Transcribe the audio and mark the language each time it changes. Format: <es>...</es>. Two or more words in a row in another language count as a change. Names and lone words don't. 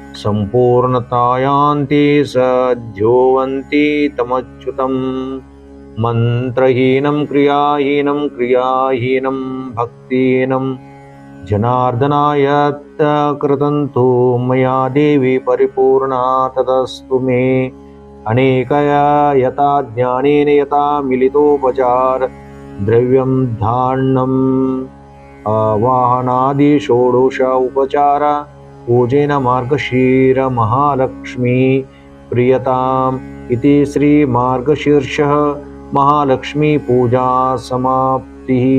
<sa>ಸಂಪೂರ್ಣತಾಯಾಂತಿ ಸದ್ಯೋವಂತಿ ತಮಚ್ಯುತಂ ಮಂತ್ರಹೀನಂ ಕ್ರಿಯಾಹೀನಂ ಭಕ್ತಿಹೀನಂ ಜನಾರ್ದನಾಯ ಕೃತಂತು ಮಯಾ ದೇವಿ ಪರಿಪೂರ್ಣಾ ತದಸ್ತು ಮೇ ಅನೇಕಯ ಯಥಾ ಜ್ಞಾನೇನ ಯಥಾ ಮಿಲಿತೋಪಚಾರ ದ್ರವ್ಯಂ ಧಾನ್ಯಂ ವಾಹನಾದಿ ಷೋಡಶ ಉಪಚಾರ ಪೂಜೆನ ಮಾರ್ಗಶೀರ ಮಹಾಲಕ್ಷ್ಮೀ ಪ್ರಿಯತಾಂ ಇತಿ ಶ್ರೀ ಮಾರ್ಗಶೀರ್ಷ ಮಹಾಲಕ್ಷ್ಮೀ ಪೂಜಾ ಸಮಾಪ್ತಿ.</sa>